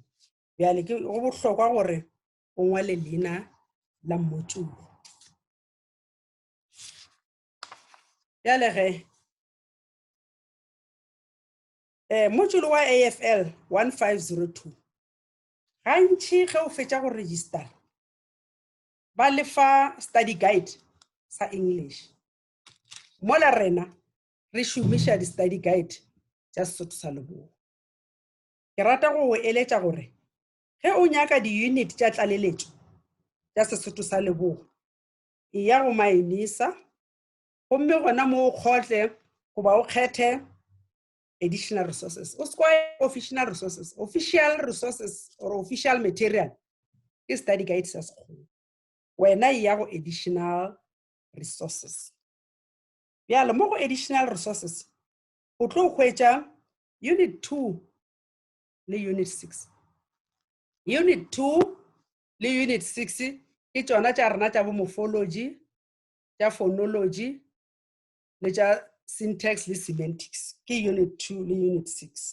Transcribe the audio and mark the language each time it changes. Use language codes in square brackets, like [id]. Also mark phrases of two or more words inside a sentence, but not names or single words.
[nso] Bjale ke go bohlokwa gore o ngwale leina la module. Bjale ge module wa AFL 1502 gantši ge o fetša go register ba lefa [en] study guide [nso] sa English. Mola rena re šomiša di [en] study guide [nso] tša Sesotho sa Leboa. Ke rata go eletša gore ge o nyaka di unit tša tlaleletšo tša Sesotho sa Leboa e ya go MyUNISA, gomme gona mo o kgotle goba o kgethe [en] additional resources. [nso] O skwae [en] official resources or official material [nso] ke [en] study guide [nso] sa Sekgowa. Wena e ya go [en] additional resources. [nso] Bjale mo go [en] additional resources [nso] o tlo hwetša unit 2 le unit 6. Unit 2 le unit 6 ke tšona tša rena tša bo morphology, tša phonology le tša syntax le semantics ke unit 2 le unit 6.